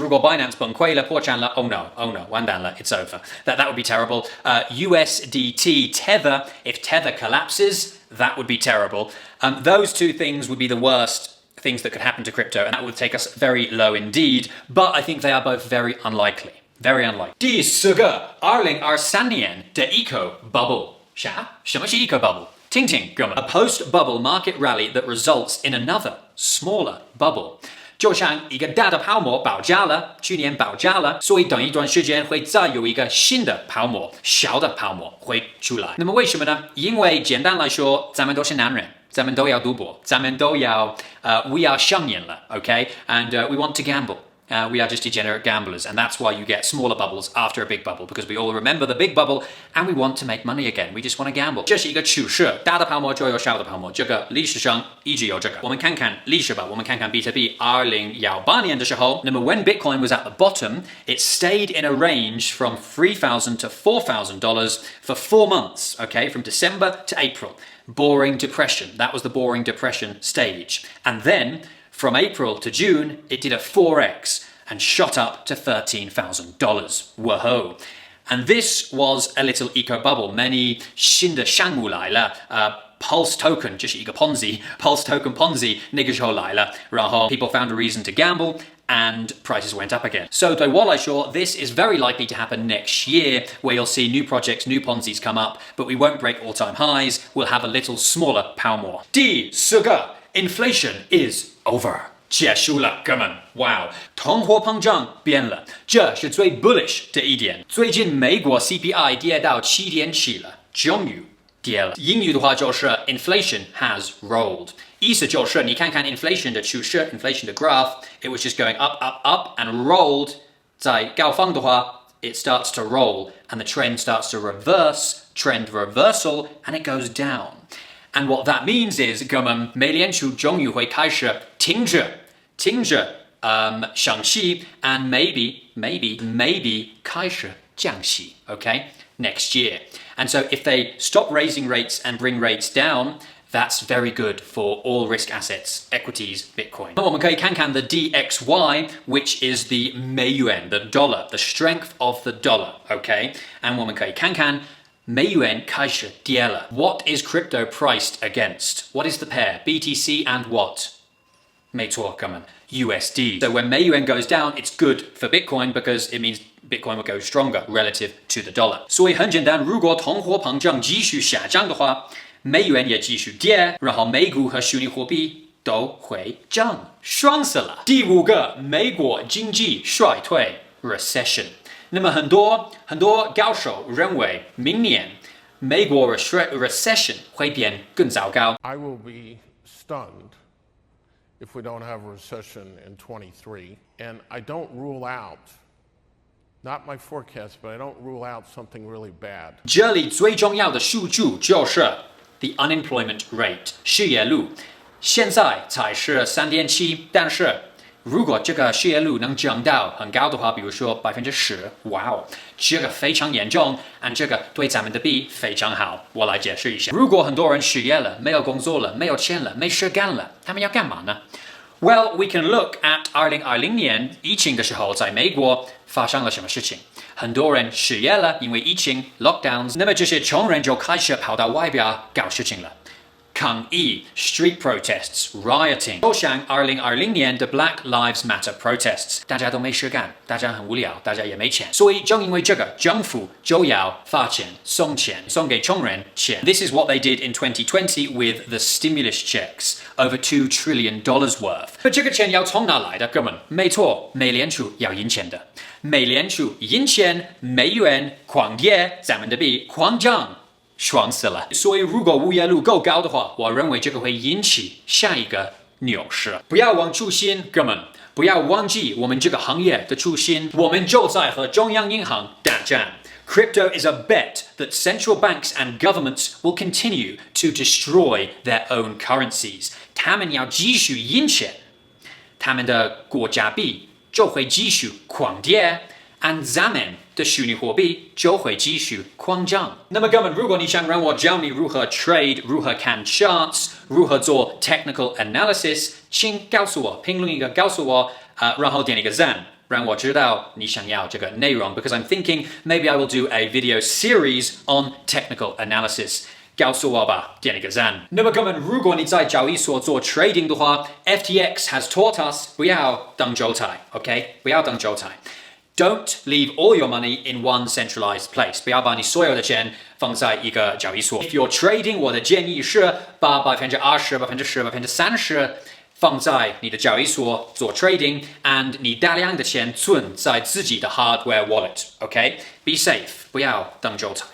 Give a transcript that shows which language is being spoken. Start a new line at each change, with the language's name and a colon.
Chinese: 如果 Binance 崩溃了，破产了
English: oh no,
Chinese: 完蛋了
English: it's over. That would be terrible. USDT, Tether. If Tether collapses, that would be terrible. Those two things would be the worst things that could happen to crypto, and that would take us very low indeed. But I think they are both very unlikely.Very unlikely.
Chinese: 第四个，2023年的 eco bubble 啥？什么是 eco bubble？听听，哥们。
English: A post-bubble market rally that results in another smaller bubble.
Chinese: 就像一个大的泡沫爆炸了，去年爆炸了，所以等一段时间会再有一个新的泡沫，小的泡沫会出来。那么为什么呢？因为简单来说，咱们都是男人。咱们都要赌博，咱们都要
English: we are
Chinese: 上瘾了 ，OK？
English: And we want to gamble. we are just degenerate gamblers, and that's why you get smaller bubbles after a big bubble, because we all remember the big bubble and we want to make money again. We just want to gamble.
Chinese: 这是一个趋势，大的泡沫就有小的泡沫，这个历史上一直有这个。我们看看历史吧，我们看看比特币2018年的时候，那么
English: when Bitcoin was at the bottom, it stayed in a range from $3,000 to $4,000 for 4 months, okay, from December to April. Boring depression. That was the boring depression stage. And then from April to June, it did a 4x and shot up to $13,000. Whoa. And this was a little eco bubble. Many
Chinese: 新的项目来了，
English: Pulse token
Chinese: 就是一个
English: Ponzi，Pulse token Ponzi
Chinese: 那个时候来了，然后
English: people found a reason to gamble and prices went up again. So
Chinese: 对我来说
English: this is very likely to happen next year, where you'll see new projects, new Ponzi's come up, but we won't break all-time highs. We'll have a little smaller 泡沫。
Chinese: 第四个
English: inflation is over.
Chinese: 结束了，哥们 ，Wow， 通货膨胀变了，这是最 bullish 的一点。最近美国 CPI 跌到7.7了，终于跌了。英语的话就是
English: inflation has rolled，
Chinese: 意思就是你看看
English: inflation 的趋势 ，inflation 的 graph，it was just going up, up, up and rolled。
Chinese: 在高方的话
English: ，it starts to roll and the trend starts to reverse, trend reversal, and it goes down。And what that means is，
Chinese: 哥们，美联储终于会开始停止升息
English: and maybe
Chinese: 开始降息
English: okay next year. And so if they stop raising rates and bring rates down, that's very good for all risk assets, equities, Bitcoin.
Chinese: 那我们可以看看
English: the dxy, which is the 美元 the dollar, the strength of the dollar, okay?
Chinese: And 我们可以看看美元开始跌了。
English: What is crypto priced against? What is the pair? BTC and what?
Chinese: 没错，哥们
English: USD. So when 美元 goes down, it's good for Bitcoin because it means Bitcoin will go stronger relative to the dollar.
Chinese: 所以很简单，如果通货膨胀继续下降的话，美元也继续跌，然后美股和虚拟货币都会涨，爽死了。第五个，美国经济衰退 recession。那么很多高手认为，明年美国 recession 会变更糟糕。
English: I will be stunned if we don't have a recession in 23. And I don't rule out, not my forecast, but I don't rule out something really bad.
Chinese: 这里最重要的数据就是 the unemployment rate 失业率，现在才是3.7%，但是如果这个失业率能降到很高的话，比如说10%，哇哦，这个非常严重，这个对咱们的币非常好。我来解释一下，如果很多人失业了，没有工作了，没有钱了，没事干了，他们要干嘛呢？
English: Well, we can look at
Chinese: 2020年疫情的时候，在美国发生了什么事情？很多人失业了，因为疫情 lockdowns。那么这些穷人就开始跑到外边搞事情了。抗议 street protests, rioting， 就像2020年的 Black Lives Matter protests， 大家都没事干，大家很无聊，大家也没钱，所以正因为这个，政府就要发钱，送给穷人钱。
English: This is what they did in 2020 with the stimulus checks, over $2 trillion worth。
Chinese: 那这个钱要从哪来的？哥们，没错，美联储要印钱的。美联储印钱，美元狂跌，咱们的币狂涨。爽死了！所以如果物业率够高的话，我认为这个会引起下一个牛市。不要忘初心，哥们，不要忘记我们这个行业的初心。我们就在和中央银行打仗。
English: Crypto is a bet that central banks and governments will continue to destroy their own currencies.
Chinese: 他们要继续印钱，他们的国家币就会继续狂跌。 and 咱们的虚拟货币就会继续狂涨。那么，哥们，如果你想让我教你如何 trade， 如何看 charts， 如何做 technical analysis， 请告诉我，评论一个告诉我，然后点一个赞，让我知道你想要这个内容。
English: Because I'm thinking maybe I will do a video series on technical analysis。
Chinese: 告诉我吧，点一个赞。那么，哥们，如果你在交易所做 trading 的话 ，
English: FTX has taught us
Chinese: 不要当韭菜 ，OK？不要当韭菜。
English: Don't leave all your money in one centralized place.
Chinese: 不要把你所有的钱放在一个交易所。
English: If you're trading，
Chinese: 我的建议是把20%、10%、30% 放在你的交易所做 trading，and 你大量的钱存在自己的 hardware wallet。OK，
English: be safe，
Chinese: 不要当韭菜。